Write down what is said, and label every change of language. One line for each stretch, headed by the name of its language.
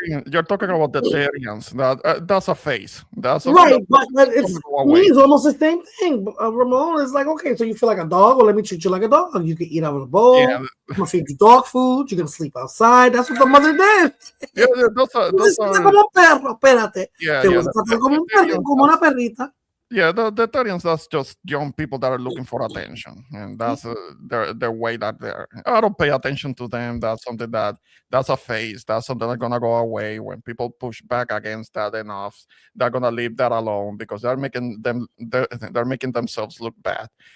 English: you're talking about the Therians. That's a phase. That's right, but it's almost the same thing. Ramon is like, okay, so you feel like a dog? Well, let me treat you like a dog. You can eat out of a bowl. I'm gonna feed you dog food. You're gonna sleep outside. That's what the mother did. Yeah, those are
Spanish: como perro, espérate.
English: Yeah,
Spanish: Te voy a tratar como una perrita.
English: Yeah, the Therians, that's just young people that are looking for attention, and that's their way that they're. I don't pay attention to them. That's something that's a phase. That's something that's gonna go away when people push back against that enough. They're gonna leave that alone because they're making themselves look bad.